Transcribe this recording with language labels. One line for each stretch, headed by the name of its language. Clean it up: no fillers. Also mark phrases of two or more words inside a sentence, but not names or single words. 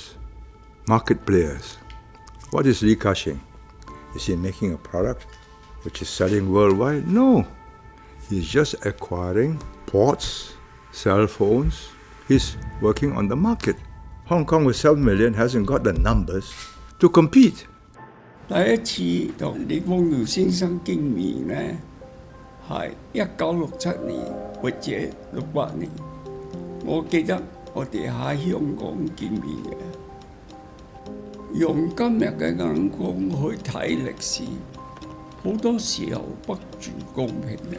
English: Property developers, market players, What is Li Ka-shing? Is he making a product which is selling worldwide? No. He's just acquiring ports, cell phones. He's working on the market. Hong Kong with 7 million hasn't got the numbers to compete.
Cantonese: 第一次同李光耀先生見面呢，係1967年或者68年。我記得我哋喺香港見面嘅。用今日嘅眼光去睇歷史，好多時候不盡公平嘅。